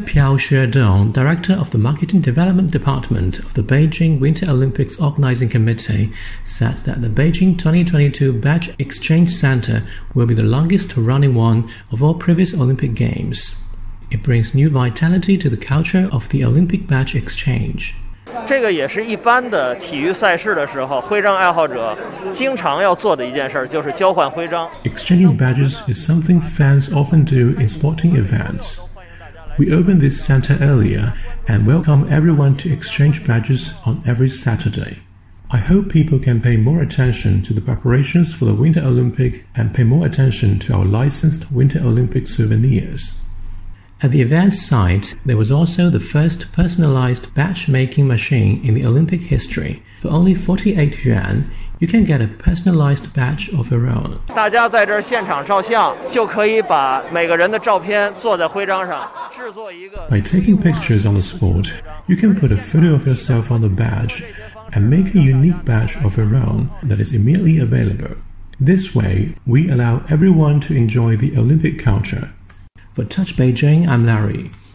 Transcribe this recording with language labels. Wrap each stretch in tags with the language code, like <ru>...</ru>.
<en>Piao Xuedong, Director of the Marketing Development Department of the Beijing Winter Olympics Organizing Committee, said that the Beijing 2022 Badge Exchange Center will be the longest-running one of all previous Olympic Games. It brings new vitality to the culture of the Olympic badge exchange.</en> <zh>这个也是一般的体育赛事的时候徽章爱好者经常要做的一件事就是交换徽章。</zh> <en>Exchanging badges is something fans often do in sporting events. We opened this center earlier and welcome everyone to exchange badges on every Saturday. I hope people can pay more attention to the preparations for the Winter Olympic and pay more attention to our licensed Winter Olympic souvenirs. At the event site, there was also the first personalized batch-making machine in the Olympic history. For only 48 yuan, you can get a personalized batch of your own.</en> <zh>大家在这现场照相，就可以把每个人的照片做在徽章上，制作一个。</zh> <en>By taking pictures on the spot, you can put a photo of yourself on the badge and make a unique batch of your own that is immediately available. This way, we allow everyone to enjoy the Olympic culture. For Touch Beijing, I'm Larry.</en>